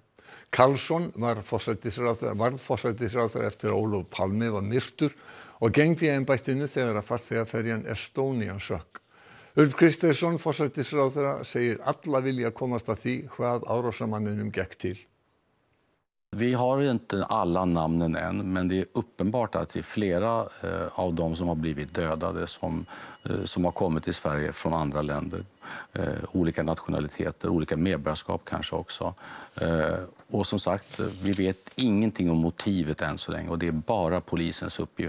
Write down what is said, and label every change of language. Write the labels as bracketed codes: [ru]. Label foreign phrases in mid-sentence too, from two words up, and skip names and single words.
[is] Carlsson varð forsætisráðherra eftir að Ólöf Palme var myrtur og gegndi embættinu þegar að farþegaferjan Estonia sökk. Ulf Kristersson, forsætisráðherra, segir alla vilja komast að því hvað árásarmanninum gekk til. [sv] Vi har inte alla namnen än, men det är uppenbart att det är flera av dem som har blivit dödade som har kommit till Sverige från andra länder. Olika nationaliteter, olika medborgarskap kanske också. Och som sagt, vi vet ingenting om motivet än så länge och det är bara polisens uppgift.